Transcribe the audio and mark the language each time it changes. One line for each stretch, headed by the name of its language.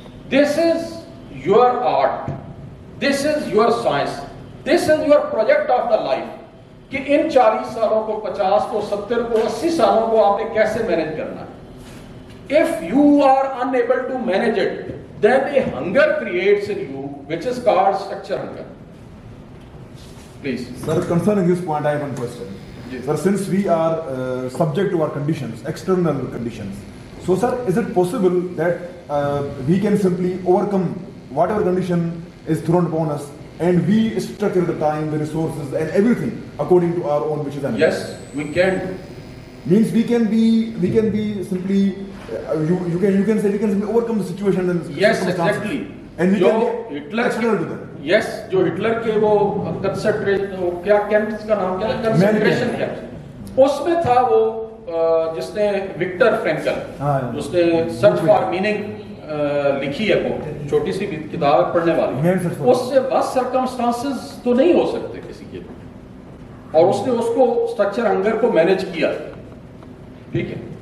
English: this is your art, this is your science, this is your project of the life
Hindi: कि इन 40 सालों को, 50 को, 70 को, 80 सालों को आपने कैसे मैनेज करना है।
English: If you are unable to manage it, then a hunger creates in you which is called structure hunger. Please sir, concerning this point, I have one question. Sir, since we are subject to our conditions, external conditions, so sir, is it possible that we can simply overcome whatever condition is thrown upon us, and we structure the time, the resources, and everything according to our own wishes and yes, we can. Means we can be simply you can say we can simply overcome the situation and yes, exactly. And we
Hindi: जो
English: can
Hindi: Hitler
English: external to that.
Hindi: Yes, जो Hitler के वो concentration, क्या camps का नाम क्या था, concentration camp, उसमें था वो जिसने विक्टर फ्रैंकल, उसने सर्च फॉर मीनिंग लिखी है, वो छोटी सी किताब पढ़ने वाली, उससे बस सर्कमस्टांसेस तो नहीं हो सकते किसी के, और उसने उसको स्ट्रक्चर हंगर को मैनेज किया, ठीक है?